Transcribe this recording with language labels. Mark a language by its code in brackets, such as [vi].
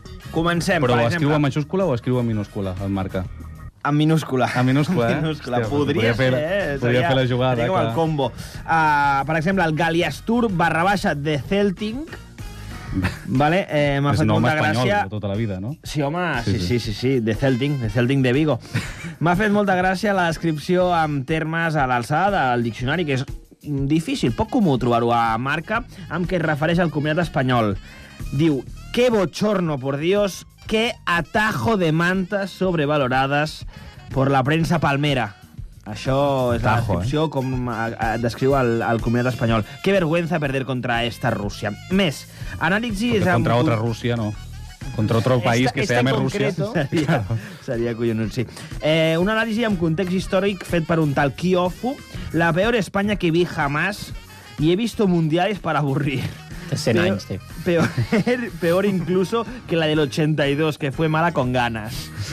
[ca] Comencem, Però per exemple... escriu en majúscula o escriu en minúscula, el Marca? En minúscula. En minúscula, eh? Minúscula. Hòstia, Podria ser, podria fer la jugada. Seria com el combo. Per exemple, el Galiastur / de Celtic. Vale, m'ha fet molta gràcia... de tota la vida, no? Sí, home, sí, de Celtic de Vigo. M'ha fet molta gràcia la descripció amb termes a l'alçada del diccionari, que és difícil, poc comú trobar-ho a Marca, amb què es refereix al combinat espanyol. [es] Diu, qué bochorno, por Dios, qué atajo de mantas sobrevaloradas por la prensa palmera. [ca] Això és la descripció com descriu el combinat espanyol. [es] Qué vergüenza perder contra esta Rússia. [ca] Més, anàlisi... [es] Contra otra Rússia, no. Contra otro país que sea més Rússia. [ca] Seria collonut, sí. Un anàlisi amb context històric fet per un tal Kiofu. [es] La peor España que vi jamás y he visto mundiales para aburrir. [ca] 100 anys, sí. [es] Peor incluso que la del 82, que fue mala con ganas.